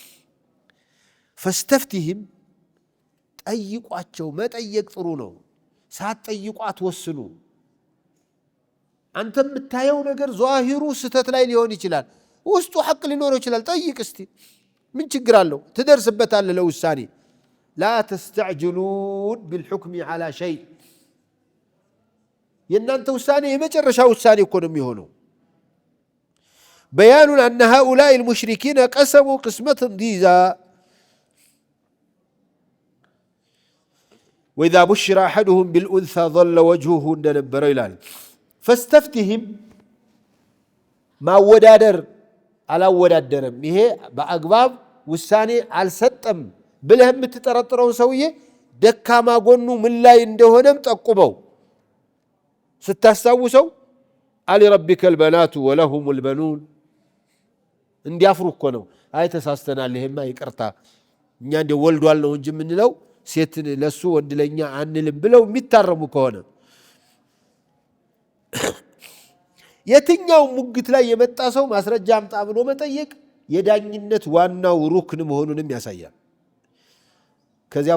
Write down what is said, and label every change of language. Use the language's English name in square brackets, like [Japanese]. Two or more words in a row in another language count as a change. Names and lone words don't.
[Amharic] ፈስተፍቲህም ጠይቋቸው። መጠየቅ ጥሩ ነው። ሳትጠይቁ አትወስኑ። አንተ የምታየው ነገር ዛሂሩ ስተት ላይ ሊሆን ይችላል፣ ውስጡ ሐቅ ሊኖረው ይችላል። ጠይቅ እስቲ ምን ችግር አለው? ትደርስበታለህ ለውሳኔ። [Arabic] لا تستعجلون بالحكم على شيء [Amharic] የእናንተ ውሳኔ የመጨረሻ ውሳኔ እኮ ነው የሚሆነው። [Arabic] بيان أن هؤلاء المشركين قسموا قسمة ضيزى وإذا بشر أحدهم بالأنثى ظل وجهه [Amharic] እንደነበረው ይላል። [Arabic] فاستفتهم [Amharic] ማወዳደር አላወዳደረም። ይሄ በአግባብ ውሳኔ አልሰጠም ብለህ የምትጠረጥረውን ሰውዬ ደካማ ጎኑ ምን ላይ እንደሆነም ጠቁመው ስታስታውሰው አሊረቢከ [Arabic] البنات ولهم البنون [Amharic] እንዲያፍሩ እኮ ነው። አይ ተሳስተናል፣ ይሄማ ይቅርታ እኛ እንደ ወልዷል ነው እንጂ የምንለው ሴት ለሱ ወንድ ለኛ አንልም ብለው የሚታረሙ ከሆነ የትኛው ሙግት ላይ የመጣ ሰው ማስረጃ አምጣ ብሎ መጠየቅ የዳኝነት ዋናው ሩክን መሆኑንም ያሳያል። ከዚያ